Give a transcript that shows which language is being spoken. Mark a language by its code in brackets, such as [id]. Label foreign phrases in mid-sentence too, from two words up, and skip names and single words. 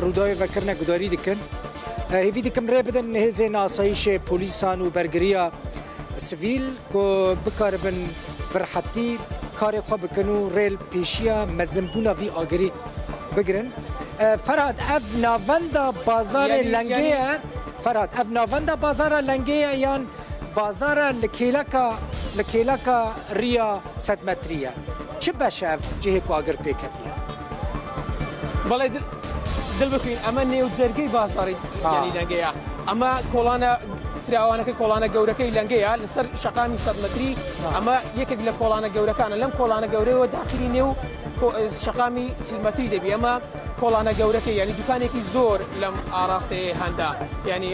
[ku] rûdawê vekirine gudarî dikin hêvî dikim rê bidin hêzên asayîşê polîsan û bergiriya sivîl ku bikaribin birhetî karê xwe bikin û rêl pêşiya mezinbûna vî agirî bigirin Ferhat ev navenda bazarê lengê ye Ferhat ev navenda bazara lengê ye yan bazara li kêleka riya 100 metrî ye çi beş ev cihê ku agir pêketiye [ckb] بەڵێ دڵ بخوین ئەمە نێو جەرگەی بازاڕی ینی لەنگەیە ئەمە کۆڵانە فراوانەکە کۆڵانە گەورەکەی لەنگەیە لەسەر شەقامی 100 متری ئەمە یەکێک لە کۆڵانە گەورەکانە لەم کۆڵانە گەورەیەوە داخلی نێو شەقامی 40 متری دەبی ئەمە کۆڵانە گەورەکەی ینی دوکانێکی زۆر لەم ئاراستەیە هەندا ینی